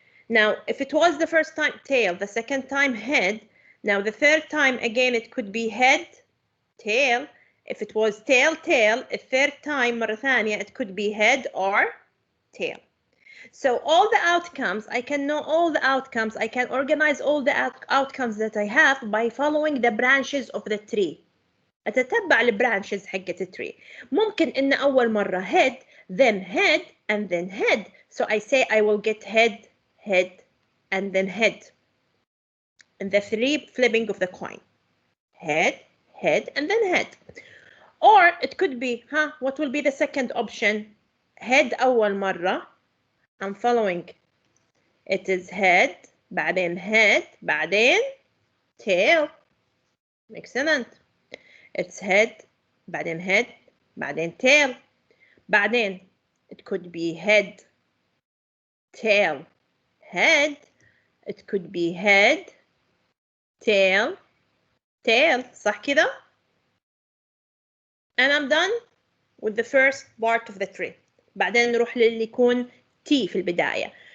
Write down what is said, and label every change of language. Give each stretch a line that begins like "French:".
English: Now, if it was the first time tail, the second time head, now the third time again it could be head, tail, If it was tail, tail, a third time
Arabic: مرة ثانية,
English: it could be head or tail. So all the outcomes, I can know all the outcomes. I can organize all the outcomes that I have by following the branches of the tree.
Arabic: أتتبع البرانشز حقت التري. ممكن إن أول مرة head,
English: then head, and then head. So I say I will get head, head, and then head. And the three flipping of the coin. Head, head, and then head. Or it could be, what will be the second option?
Arabic: Head أول مرة.
English: I'm following. It is head, بعدين head, بعدين tail. Excellent. It's head, بعدين head, بعدين tail. بعدين it could be head, tail, head. It could be head, tail, tail.
Arabic: صح كده؟
English: And I'm done with the first part of the tree.
Arabic: بعدين نروح للي يكون T في البداية.